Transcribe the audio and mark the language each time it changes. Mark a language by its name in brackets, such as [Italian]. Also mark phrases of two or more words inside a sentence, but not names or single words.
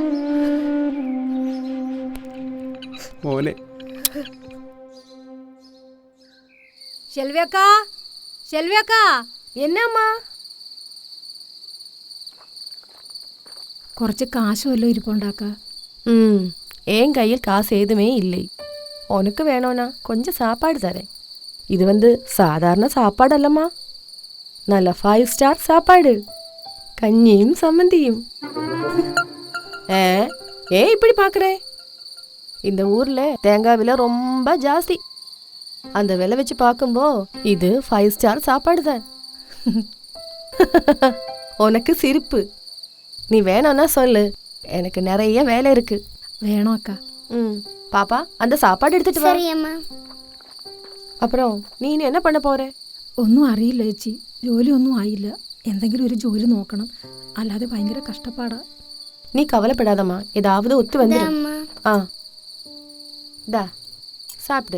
[Malayalam] മോനെ ഷെൽവിയക്കാ, ഷെൽവിയക്കാ, [Tamil] എന്നമ്മാ? [Malayalam] കുറച്ച് കാശ് വല്ലതും ഇരിപ്പുണ്ടാക്ക. [Tamil] என் கையில் காசு எதுவுமே இல்லை. உனக்கு வேணும்னா கொஞ்சம் சாப்பாடு தரேன். இது சாதாரண சாப்பாடு அல்லம்மா, நல்ல 5 ஸ்டார் சாப்பாடு, கஞ்சியும் சம்மந்தியும். ஏன் இப்படி பார்க்குறேன்? இந்த ஊரில் தேங்காய் விலை ரொம்ப ஜாஸ்தி. அந்த விலை வச்சு பார்க்கும்போ இது 5 ஸ்டார் சாப்பாடு தான். உனக்கு சிரிப்பு. நீ வேணும்னா சொல்லு, எனக்கு நிறைய வேலை இருக்கு. [Malayalam] വേണോ അക്ക? [Tamil] பாப்பா அந்த சாப்பாடு எடுத்துட்டு வா. சரி அம்மா. அப்புறம் நீ இனி என்ன பண்ண போற? [Malayalam] ഒന്നും അറിയില്ല ചേച്ചി, ജോലിയൊന്നും ആയില്ല. എന്തെങ്കിലും ഒരു ജോലി നോക്കണം, അല്ലാതെ ഭയങ്കര കഷ്ടപ്പാടാ. [Tamil] நீ கவலைப்படாதம்மா, ஏதாவது ஒத்து வந்துடும். அம்மா. ஆ தா சாப்பிடு.